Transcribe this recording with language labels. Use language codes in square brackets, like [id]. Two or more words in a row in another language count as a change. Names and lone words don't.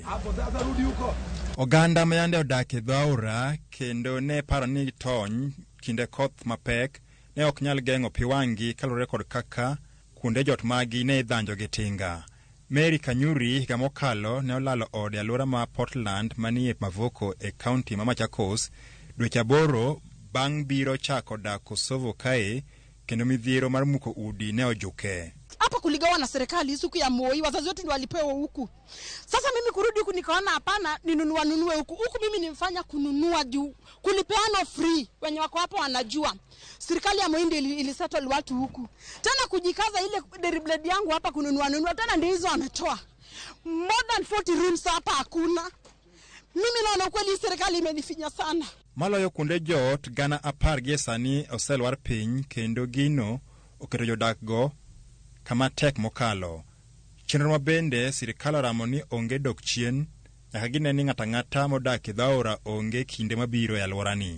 [luo] Oganda ma yande odak e dhaura kendo ne paro ni tony kinde koth mapek ne ok nyal geng'o pi wang'gi kaluwore kod kaka kuonde jot magi ne idhanjo gi tinga. Mary Kanyuri higa mokalo ne olalo ode alwora ma Portland manie Mavoko e kaunti ma Machakos dweche 8 bang' biro chako dak Kosovo kae kendo midhiero mar muko udi ne ojuke. [sw] Hapa kuligawa na serikali siku ya Moi, wazazi wetu ndio walipewa huku. Sasa mimi kurudi huku nikaona hapana, ninunue huku. Huku mimi nimefanya kununua juu. Kulipeana free. Wenye wako hapo wanajua. Serikali ya Moi ndio ilisettle watu huku. Tena kujikaza ile deriblade yangu hapa kununua tena ndio hizo ametoa. [en] More than 40 rooms [sw] hapa hakuna. Mimi naona kweli serikali imenifinya sana. [luo] Maloyo kunde jot gana 10 gi sani oselwar piny kendo gino oketo jodak go kama tek mokalo. Chenro mabende sirikal oramo ni onge dok chien nyaka gine ni ng'ata ng'ata modak e dhaora onge kinde mabiro e alworani.